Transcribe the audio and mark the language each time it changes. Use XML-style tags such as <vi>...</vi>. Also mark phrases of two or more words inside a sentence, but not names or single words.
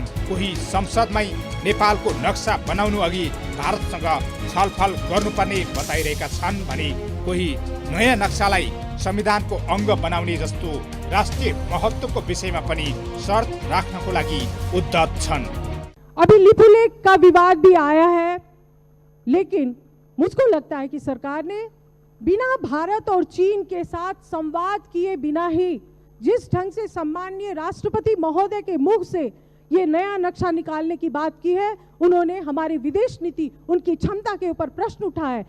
<ne>कोही संसदमै नेपालको नक्सा बनाउनु अघि भारतसँग छलफल गर्नुपर्ने बताइरहेका छन् भने कोही नयाँ नक्सालाई संविधानको अङ्ग बनाउने जस्तो राष्ट्रिय महत्त्वको विषयमा पनि शर्त राख्नको लागि उद्धत छन्।</ne> <hi>अभी लिपुलेक का विवाद भी आया है, लेकिन मुझको लगता है कि सरकार ने बिना भारत और चीन के साथ संवाद किए बिना ही जिस ढंग से सम्माननीय राष्ट्रपति महोदय के मुख से ये नया नक्शा निकालने की बात की है, उन्होंने हमारी विदेश नीति, उनकी क्षमता के ऊपर प्रश्न उठाया है।</hi>